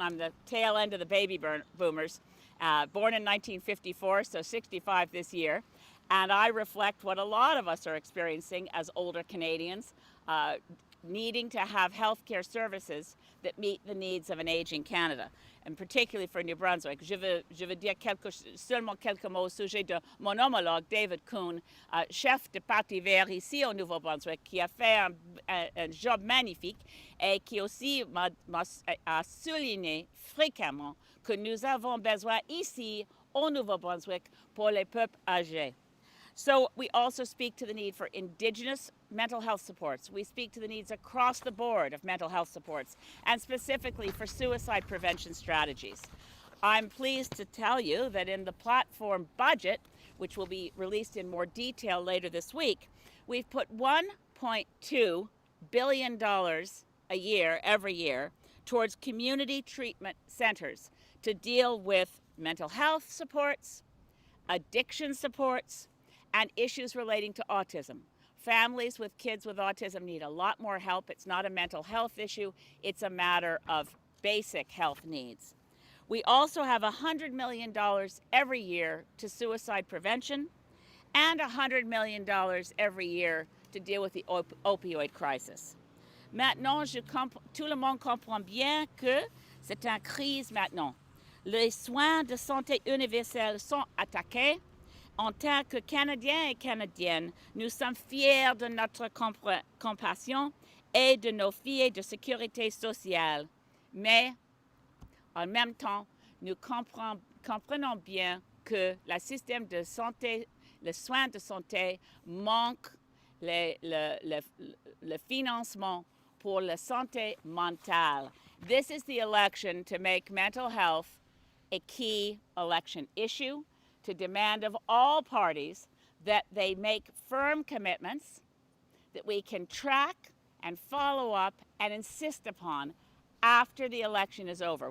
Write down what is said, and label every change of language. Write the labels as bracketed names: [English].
[English] I'm the tail end of the baby boomers, born in 1954, so 65 this year. And I reflect what a lot of us are experiencing as older Canadians, needing to have healthcare services that meet the needs of an aging Canada, and particularly for New Brunswick. [French] Je veux dire seulement quelques mots au sujet de mon homologue David Kuhn, chef de Parti vert ici au Nouveau-Brunswick, qui a fait un job magnifique et qui aussi a souligné fréquemment que nous avons besoin ici au Nouveau-Brunswick pour les peuples âgés. [English] So we also speak to the need for Indigenous mental health supports. We speak to the needs across the board of mental health supports, and specifically for suicide prevention strategies. I'm pleased to tell you that in the platform budget, which will be released in more detail later this week, we've put $1.2 billion a year, every year, towards community treatment centers to deal with mental health supports, addiction supports, and issues relating to autism. Families with kids with autism need a lot more help. It's not a mental health issue. It's a matter of basic health needs. We also have $100 million every year to suicide prevention and $100 million every year to deal with the opioid crisis. [French] Maintenant, tout le monde comprend bien que c'est une crise maintenant. Les soins de santé universels sont attaqués. En tant que Canadiens et Canadiennes, nous sommes fiers de notre compassion et de nos filets de sécurité sociale. Mais, en même temps, nous comprenons bien que le système de santé, les soins de santé manque le financement pour la santé mentale. [English] This is the election to make mental health a key election issue, to demand of all parties that they make firm commitments that we can track and follow up and insist upon after the election is over.